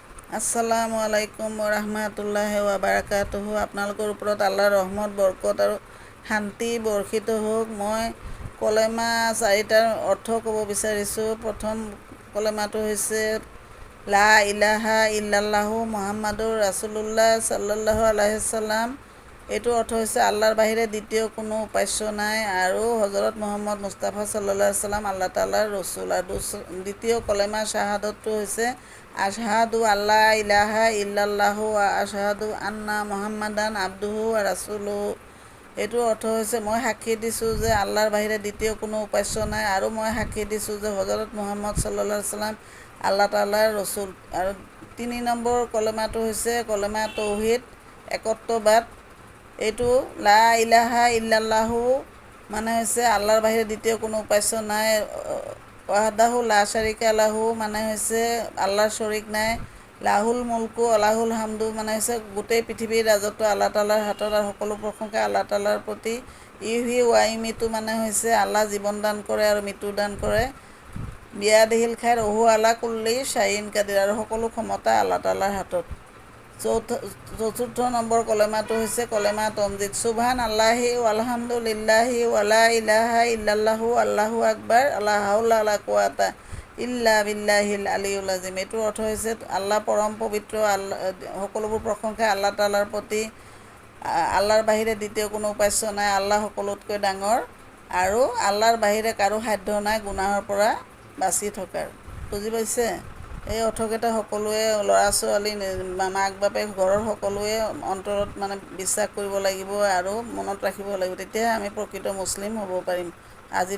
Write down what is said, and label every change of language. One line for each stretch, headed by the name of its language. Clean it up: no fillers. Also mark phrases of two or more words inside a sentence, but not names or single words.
Arabic: السلام عليكم ورحمة الله وبركاته.
Assamese: আপোনালোকৰ ওপৰত আল্লাহৰ ৰহমত বৰকত আৰু শান্তি বৰ্ষিত হওক। মই কলেমা চাৰিটাৰ অৰ্থ ক'ব বিচাৰিছোঁ। প্ৰথম কলেমাটো হৈছে
Arabic: لا إله إلا الله محمد رسول الله صلى الله عليه وسلم.
Assamese: এইটোৰ অৰ্থ হৈছে আল্লাহৰ বাহিৰে দ্বিতীয় কোনো উপাস্য নাই আৰু হজৰত মুহাম্মদ মুস্তাফা
Arabic: صلى الله عليه وسلم
Assamese: আল্লাহ তাআলাৰ ৰচুল। আৰু দ্বিতীয় কলেমা শ্বাহাদতটো হৈছে
Arabic: أشهد أن لا إله إلا الله وأشهد أن محمدا عبده ورسوله.
Assamese: এইটোৰ অৰ্থ হৈছে মই সাক্ষী দিছোঁ যে আল্লাহৰ বাহিৰে দ্বিতীয় কোনো উপাস্য নাই আৰু মই সাক্ষী দিছোঁ যে হজৰত মুহাম্মদ
Arabic: صلى الله عليه وسلم
Assamese: আল্লাহ তাআলাৰ ৰচুল। আৰু 3 নম্বৰ কলেমাটো হৈছে কলেমা তৌহিদ একত্ববাদ। এইটো
Arabic: لا إله إلا الله
Assamese: মানে হৈছে আল্লাহৰ বাহিৰে দ্বিতীয় কোনো উপাস্য নাই।
Arabic: وحده لا شريك له
Assamese: মানে হৈছে আল্লাহৰ শৰীক নাই।
Arabic: له الملك له الحمد
Assamese: মানে হৈছে গোটেই পৃথিৱীৰ ৰাজত্ব আল্লাহ তাআলাৰ হাতত আৰু সকলো প্ৰশংসা আল্লাহ তাআলাৰ প্ৰতি।
Arabic: يحيي ويميت
Assamese: মানে হৈছে আল্লাহ জীৱন দান কৰে আৰু মৃত্যু দান কৰে।
Arabic: بيده الخير وهو على كل شيء قدير
Assamese: আৰু সকলো ক্ষমতা আল্লাহ তাআলাৰ হাতত। চতুৰ্থ নম্বৰ কলেমাটো হৈছে কলেমা তমজিদ।
Arabic: سبحان الله الحمد لله ولا إله إلا الله الله أكبر لا حول لا قوة إلا بالله العلي العظيم.
Assamese: এইটোৰ অৰ্থ হৈছে আল্লাহ পৰম পবিত্ৰ, আল্লাহ সকলোবোৰ প্ৰশংসা আল্লাহ তাআলাৰ প্ৰতি। আল্লাহৰ বাহিৰে দ্বিতীয় কোনো উপাস্য নাই, আল্লাহ সকলোতকৈ ডাঙৰ আৰু আল্লাহৰ বাহিৰে কাৰো সাধ্য নাই গুনাহৰ পৰা বাচি থকাৰ। বুজি পাইছে? এই অৰ্থকেইটা সকলোৱে ল'ৰা ছোৱালী মাক বাপেক ঘৰৰ সকলোৱে অন্তৰত মানে বিশ্বাস কৰিব লাগিব আৰু মনত ৰাখিব লাগিব, তেতিয়াহে আমি প্ৰকৃত মুছলিম হ'ব পাৰিম।